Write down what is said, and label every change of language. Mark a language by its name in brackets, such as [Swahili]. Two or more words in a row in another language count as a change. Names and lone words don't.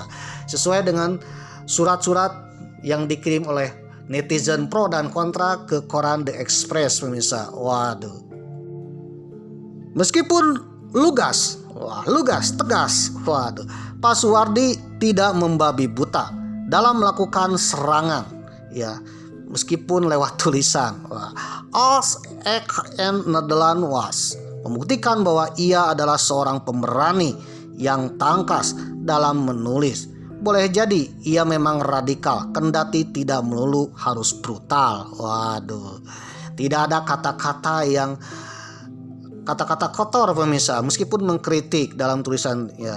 [Indonesian] Sesuai dengan surat-surat yang dikirim oleh netizen pro dan kontra ke koran The Express pemirsa. Waduh. Meskipun lugas, tegas. Waduh. Pak Suwardi tidak membabi buta dalam melakukan serangan ya, meskipun lewat tulisan. Als ek en Nederland was, membuktikan bahwa ia adalah seorang pemberani yang tangkas dalam menulis. Boleh jadi ia memang radikal, kendati tidak melulu harus brutal. Waduh, tidak ada kata-kata kotor pemirsa, meskipun mengkritik dalam tulisan ya.